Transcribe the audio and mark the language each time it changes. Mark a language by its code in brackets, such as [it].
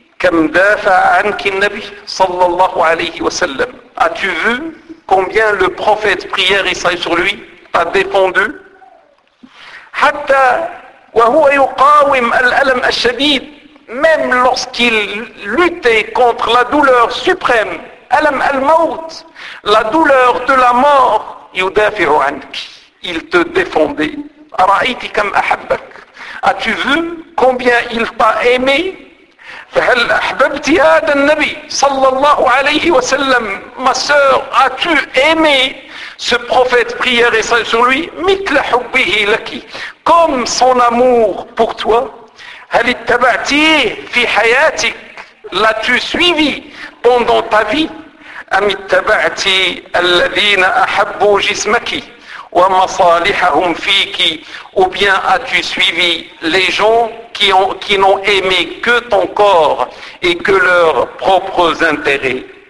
[ar] كم دافع عنك النبي صلى الله عليه وسلم. [fr] As-tu vu combien le prophète prière et salut sur lui a défendu? [ar] حتى وهو يقاوم الألم الشديد, [fr] même lorsqu'il luttait contre la douleur suprême, [ar] ألم الموت, [fr] la douleur de la mort, [ar] يدافع عنك, [fr] il te défendait. [ar] أرأيت كم أحبك. [fr] As-tu vu combien il t'a aimé? [ar] فهل أحببت هذا النبي صلى الله عليه وسلم. [fr] Ma sœur, as-tu aimé ce prophète prière et salut sur lui? [ar] مثل حبه لك, [fr] comme son amour pour toi. [ar] هل اتبعتيه في حياتك, [fr] l'as-tu suivi pendant ta vie? [ar] أم اتبعتي الذين أحبوا جسمك ومصالحهم فيك, [fr] ou bien as-tu suivi les gens qui n'ont aimé que ton corps et que leurs propres intérêts?